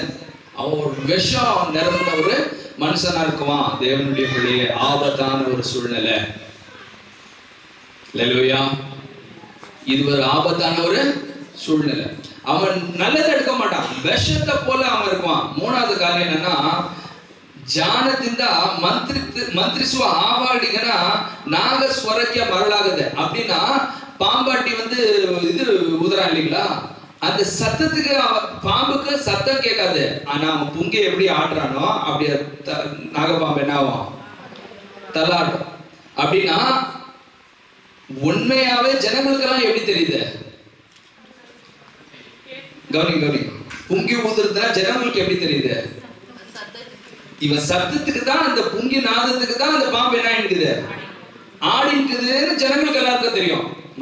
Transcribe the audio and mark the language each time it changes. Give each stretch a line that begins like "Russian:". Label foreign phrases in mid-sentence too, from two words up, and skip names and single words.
Tamil: அவன் ஒரு விஷம் நிரம்பின ஒரு மனுஷனா இருக்குவான். தேவனுடைய பிள்ளையே, ஆபத்தான ஒரு சூழ்நிலை. அல்லேலூயா, இது ஒரு ஆபத்தான ஒரு சூழ்நிலை. அவன் நல்லதை எடுக்க மாட்டான், விஷத்தை போல அவன் இருக்குவான். மூணாவது காரியம் என்னன்னா,
Kannada: ಜಾಣದಿಂದ ಮಂತ್ರಿಸುವ ಹಾವಾಡಿಗನ ನಾಗ ಸ್ವರಕ್ಕೆ ಮರಳಾಗದೆ.
Tamil: அப்படின்னா பாம்பாட்டி வந்து இது ஊதுறான் இல்லைங்களா, அந்த சத்தத்துக்கு பாம்புக்கு சத்தம் கேட்காது. ஆனா அவன் புங்கை எப்படி ஆடுறானோ அப்படியே நாகப்பாம்பு என்ன ஆகும், தள்ளாடும். அப்படின்னா உண்மையாவே ஜனங்களுக்கெல்லாம் எப்படி தெரியுது, கவனி புங்கி ஊதுறதுனா ஜனங்களுக்கு எப்படி தெரியுது, இவன் சத்தத்துக்கு தான், அந்த புங்கி நாதத்துக்கு தான் அந்த பாம்பு என்ன இருக்குது, ஆடி இருக்குதுன்னு ஜனங்களுக்கு எல்லாருக்கும் தெரியும்.